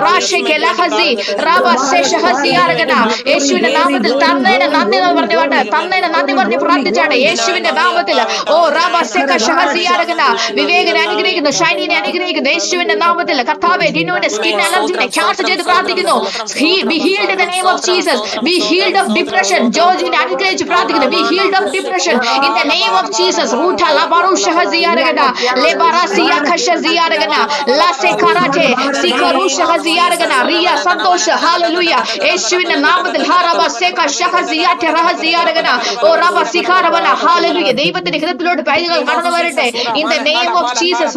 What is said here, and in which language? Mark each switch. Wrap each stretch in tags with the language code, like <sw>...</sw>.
<ml>റാഷെഖെ ലഹസി റബ സെഷഹസിയാരഗന. യേശുവിന്റെ നാമത്തിൽ. തന്നേനെ നന്ദി പറഞ്ഞുകൊണ്ട് തന്നേനെ നന്ദി പറഞ്ഞ് പ്രാർത്ഥിച്ചാട്ടെ യേശുവിന്റെ നാമത്തിൽ. ഓ റബ സെഖ ഷഹസിയാരഗന. വിവേകനെ അനുഗ്രഹിക്കുന്നു. ഷൈനിനെ അനുഗ്രഹിക്കുന്നു യേശുവിന്റെ നാമത്തിൽ. കർത്താവേ ഡിനുവിന്റെ സ്കിൻ അലർജിനെ ക്യാൻസൽ ചെയ്ത് പ്രാർത്ഥിക്കുന്നു.</ml> <en>Be healed in the name of Jesus. Be healed of depression.</en> <ml>ജോർജിനെ അനുഗ്രഹിച്ച് പ്രാർത്ഥിക്കുന്നു.</ml> <en>Be healed of depression in the name of Jesus. റൂട്ട ലബറുഷഹസിയാരഗന ലെബറസിയ ഖശസിയാരഗന ലാസെ കറാറ്റെ സിഖറുഷഹസിയാരഗന. റിയ സന്തോഷ. ഹല്ലേലൂയ.</en> <ml>യേശുവിന്റെ നാമത്തിൽ. ഹറബ സെഖ ഷഹസിയാറ്റെ റഹസിയാരഗന. ഓ റബ സിഖറബന. ഹല്ലേലൂയ. ദൈവത്തിന്റെ ഹൃദയത്തിലോട്ട് പൈതങ്ങൾ കടന്നു വരട്ടെ.</ml> <en>In the name of Jesus.</en>